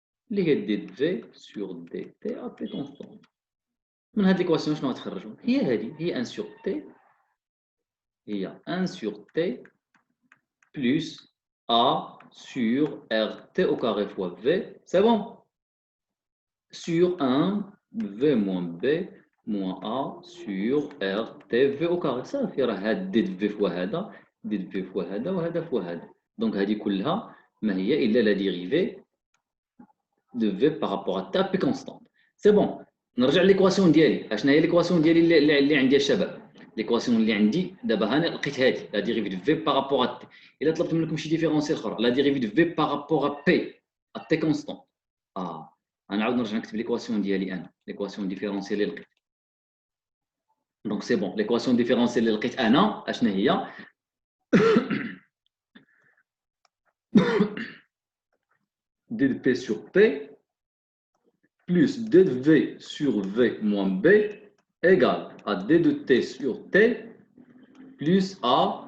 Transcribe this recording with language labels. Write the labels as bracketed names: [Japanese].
[Arabic] اللي هي [French] d de v sur dt à p constant. [Arabic] من هذه [French] l'équation [Arabic] شنو غتخرجوا؟ هي هذه هي [French] 1 sur t هي 1 sur t plus a sur rt au carré fois v, c'est bon. Sur 1 v moins b moins a sur rt v au carré. [Arabic] صافي راه هاد d de v فوا هذا d de v فوا هذا وهذا فوا هذا. دونك هذه كلها ما هي إلا [French] la dérivée de v par rapport à t p constante. C'est bon. [Arabic] نرجع للإيكواسيون ديالي. اشنا هي الإيكواسيون ديالي اللي عندي الشباب؟ الإيكواسيون اللي عندي دابا هاني لقيت هذه [French] la dérivée de v par rapport à t. [Arabic] إلا طلبت منكم شي ديفيرونسيال أخرى [French] la dérivée de v par rapport à p constante. [Arabic] غنعاود نرجع نكتب الإيكواسيون ديالي أنا الإيكواسيون ديفيرونسيال اللي لقيت. دونك سي بون الإيكواسيون ديفيرونسيال اللي لقيت أنا اشنا هي؟ [French] d de p sur p plus d de v sur v moins b égale à d de t sur t plus a